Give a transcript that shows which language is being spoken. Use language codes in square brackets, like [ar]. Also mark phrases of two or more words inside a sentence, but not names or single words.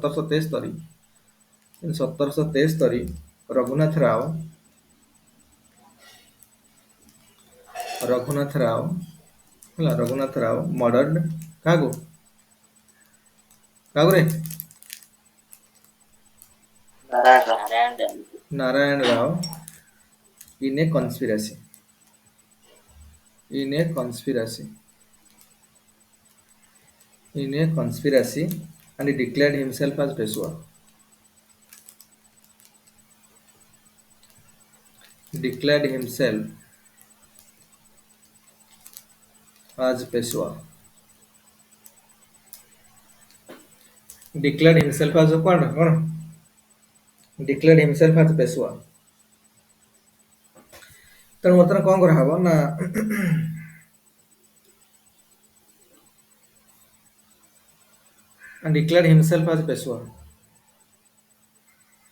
[or] 1773 ରଘୁନାଥ ରାଓ ମର୍ଡର୍ଡ କାହାକୁ [en] ରେ ନାରାୟଣ ରାଓ in a conspiracy and he declared himself as Peshwa. Declared himself as Peshwa. Declared himself as Peshwa. [or] ତେଣୁ ବର୍ତ୍ତମାନ କଣ କରାହବ ନା [en] and declared himself as Peshwa.